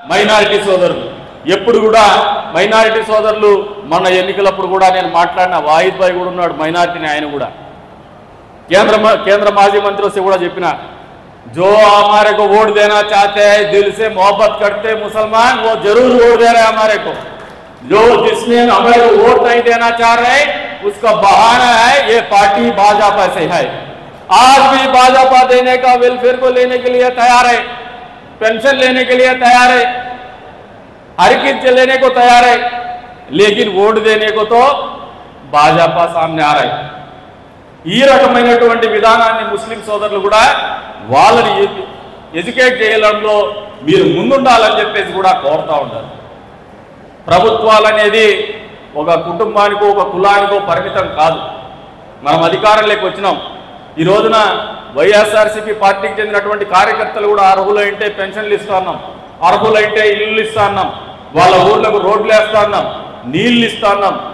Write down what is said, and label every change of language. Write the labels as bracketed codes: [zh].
[te] Minority సోదరులు ఎప్పుడు కూడా మైనారిటీ సోదరులు మన ఎన్నికలప్పుడు కూడా నేను మాట్లాడిన వాహిద్ భాయ్ కూడా ఉన్నాడు, మైనారిటీని, ఆయన కూడా కేంద్ర మాజీ మంత్రి వస్తే కూడా చెప్పిన, [hi] जो हमारे को वोट देना चाहते हैं, दिल से मोहब्बत करते मुसलमान, वो जरूर वोट दे रहे हैं हमारे को. जो जिसने हमारे को वोट नहीं देना चाह रहे उसका बहाना है ये पार्टी भाजपा से है. आज भी भाजपा देने का वेलफेयर को लेने के लिए तैयार है, पेंशन लेने के लिए तैयार है, हर चीज लेने को तैयार है, लेकिन वोट देने को तो भाजपा सामने आ रहा है. [te] ఈ రకమైనటువంటి విధానాన్ని ముస్లిం సోదరులు కూడా వాళ్ళని ఎడ్యుకేట్ చేయడంలో మీరు ముందుండాలని చెప్పేసి కూడా కోరుతూ ఉంటారు. ప్రభుత్వాలు అనేది ఒక కుటుంబానికో ఒక కులానికో పరిమితం కాదు. మనం అధికారంలోకి వచ్చినాం. ఈ రోజున వైఎస్ఆర్సీపీ పార్టీకి చెందినటువంటి కార్యకర్తలు కూడా అర్హులైతే పెన్షన్లు ఇస్తా ఉన్నాం, అర్హులైతే ఇల్లు ఇస్తా ఉన్నాం, వాళ్ళ ఊర్లకు రోడ్లు వేస్తా ఉన్నాం, నీళ్లు ఇస్తా ఉన్నాం.